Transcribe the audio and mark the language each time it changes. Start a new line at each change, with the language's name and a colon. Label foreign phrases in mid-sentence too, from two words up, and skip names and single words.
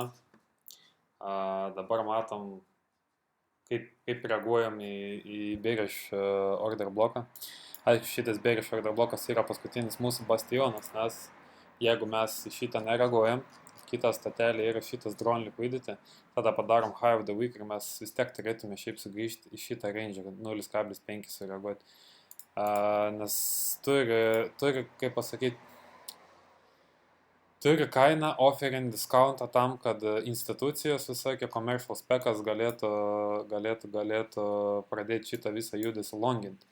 Lithuanian: Dabar matom, kaip reaguojam į
English: bearish order
Lithuanian: bloką. Aišku, šitas
English: bearish order
Lithuanian: blokas yra paskutinis mūsų bastionas, nes jeigu mes į šitą nereaguojam, kita statelė yra šitas
English: drone liquidity,
Lithuanian: tada padarom
English: high of the week
Lithuanian: ir mes vis tiek turėtume šiaip sugrįžti į šitą range 0,5 sureaguoti. Nes turi, kaip pasakyti, turi kainą
English: offering discountą
Lithuanian: tam, kad institucijos visokie
English: commercial spekas
Lithuanian: galėtų pradėti šitą visą judesį longinti.